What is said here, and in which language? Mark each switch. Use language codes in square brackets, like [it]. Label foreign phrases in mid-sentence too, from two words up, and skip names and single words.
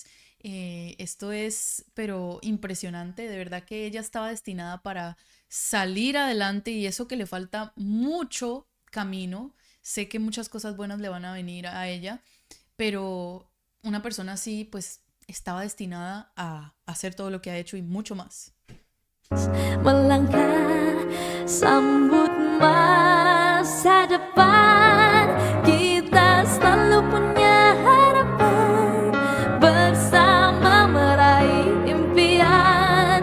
[es] Esto es, pero impresionante, de verdad que ella estaba destinada para salir adelante y eso que le falta mucho camino. Sé que muchas cosas buenas le van a venir a ella, pero una persona así pues estaba destinada a hacer todo lo que ha hecho y mucho más. [id] Melangkah sambut masa depan, kita selalu punya harapan, bersama meraih impian.